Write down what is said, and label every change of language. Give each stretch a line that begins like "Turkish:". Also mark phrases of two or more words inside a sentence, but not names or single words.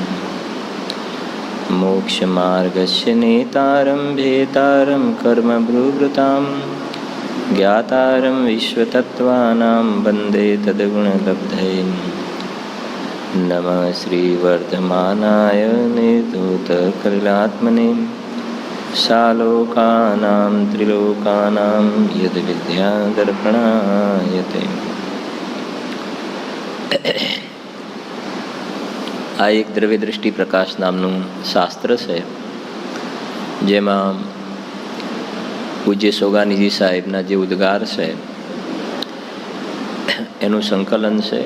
Sanskrit: मोक्षमार्गस्य नेतारं भेतारं कर्मभृवृतां ज्ञातारं विश्वतत्त्वानां वन्दे तद्गुणलब्धये नमः श्रीवर्धमानाय निर्धूतकलिलात्मने सालोकानां त्रिलोकानां यद्विद्यादर्पणायते।
Gujarati: આ એક દ્રવ્ય દૃષ્ટિ પ્રકાશ નામનું શાસ્ત્ર છે, જેમાં પૂજ્ય સોગાનીજી સાહેબના જે ઉદ્ગાર છે એનું સંકલન છે.